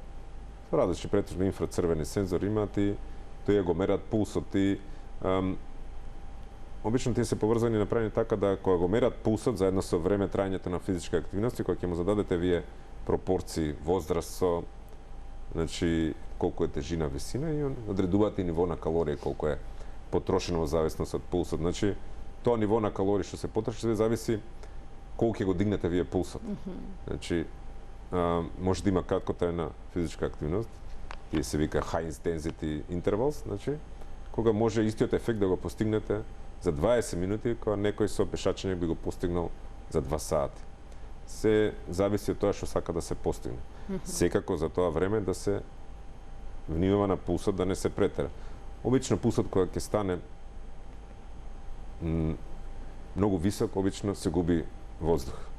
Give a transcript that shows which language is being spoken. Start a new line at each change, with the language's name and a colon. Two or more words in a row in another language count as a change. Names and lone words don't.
Macedonian: Различни претежно инфрацрвени сензори имаат и тој го мерат пулсот и обично тие се поврзани и направени така да кога го мерат пулсот заедно со време траењето на физичка активност и кога ќе му зададете вие пропорции, возраст со значи колку е тежина, висина и одредуваат и ниво на калории колку е потрошено во зависност од пулсот. Значи тоа ниво на калории што се потроши зависи колку ќе го дигнете вие пулсот. Значи може да има краткотрајна физичка активност, тие се вика
English: high intensity intervals,
Macedonian: значи кога може истиот ефект да го постигнете за 20 минути, кога некој со пешачење би го постигнал за 2 сати. Се зависи од тоа што сака да се постигне. Секако за тоа време да се внимава на пулсот, да не се претера. Обично пулсот кога ќе стане многу висок, обично се губи воздух.